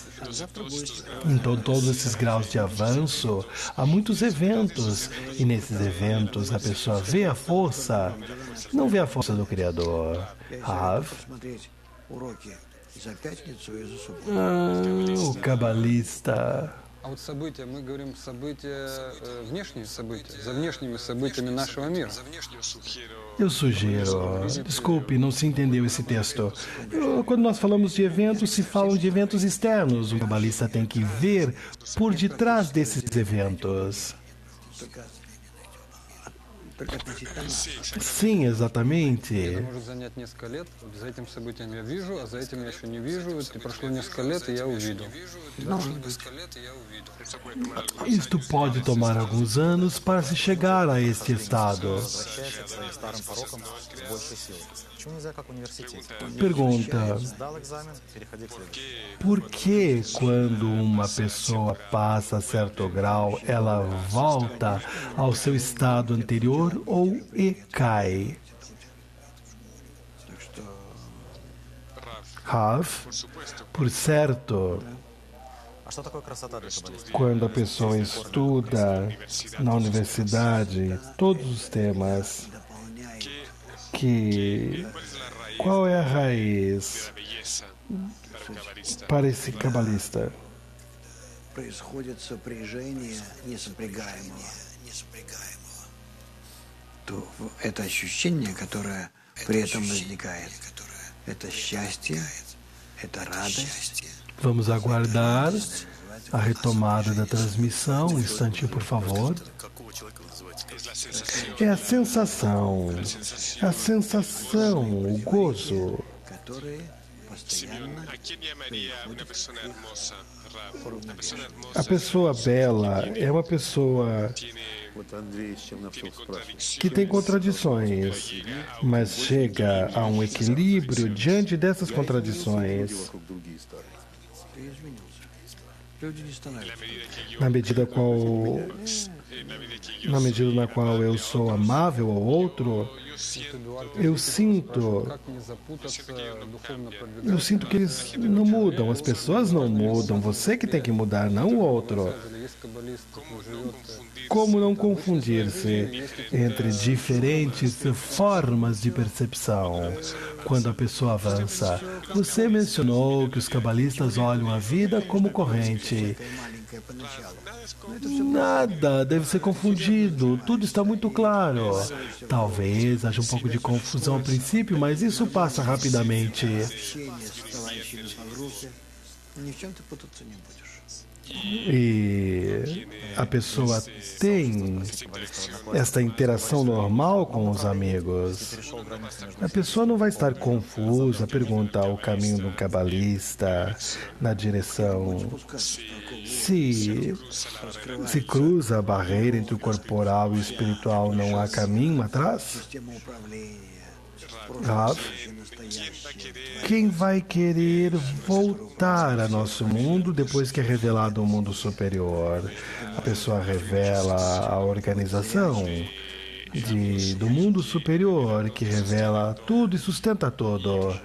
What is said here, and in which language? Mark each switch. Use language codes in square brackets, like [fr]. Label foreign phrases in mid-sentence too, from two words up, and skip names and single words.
[pt] Então, todos esses graus de avanço, há muitos eventos, e nesses eventos a pessoa vê a força, não vê a força do Criador. Rav, o cabalista. [ru] А вот события, мы говорим события, внешние события, за внешними событиями нашего мира. [pt] Eu sugiro, desculpe, não se entendeu esse texto. Quando nós falamos de eventos, se falam de eventos externos. O cabalista tem que ver por detrás desses eventos. Sim, exatamente. [ru] Может занять несколько лет. За этим событием я вижу, а за этим я еще не вижу. И прошло несколько лет, и я увидел. [pt] Isto pode tomar alguns anos para se chegar a este estado. [ru] Почему нельзя как в университете? [pt] Pergunta: [ru] Сдал экзамен, переходи к следующему. [pt] por que quando uma pessoa passa certo grau, ela volta ao seu estado anterior ou cai? Rav, por certo, [ru] А что такое красота для каббалиста? [pt] quando a pessoa estuda na universidade todos os temas, qual é a raiz para esse cabalista? [ru] Происходит сопряжение несопрягаемого. То это ощущение, которое при этом возникает, это счастье, это радость. [pt] Vamos aguardar a retomada da transmissão. Um instantinho, por favor. É a sensação, o gozo. [ru] Которые постоянно [pt] A pessoa bela é uma pessoa [ru] Вот Андрей Черновцов спрашивает. [pt] que tem contradições, mas chega a um equilíbrio diante dessas contradições. [ru] Вокруг другие старые. ты изменился. Люди не становятся. [pt] Na medida na qual eu sou amável ao outro, eu sinto [ru] Как не запутаться, духовно продвигаться? [pt] Eu sinto que eles não mudam, as pessoas não mudam, você que tem que mudar, não o outro. [ru] Есть каббалист, который живет [pt] Como não confundir-se entre diferentes formas de percepção quando a pessoa avança? Você mencionou que os cabalistas olham a vida como corrente. [ru] Маленькое поначалу. [pt] Nada deve ser confundido, tudo está muito claro. Talvez haja um pouco de confusão ao princípio, mas isso passa rapidamente. [ru] Общение с товарищами по группе. Ни в чем ты путаться не будешь. [pt] E a pessoa tem esta interação normal com os amigos. A pessoa não vai estar confusa, perguntar o caminho do cabalista na direção. Se cruza a barreira entre o corporal e o espiritual, não há caminho atrás? [ru] Система управления. [pt] Rav, quem vai querer voltar a nosso mundo depois que é revelado um mundo superior? A pessoa revela a organização do mundo superior, que revela tudo e sustenta tudo.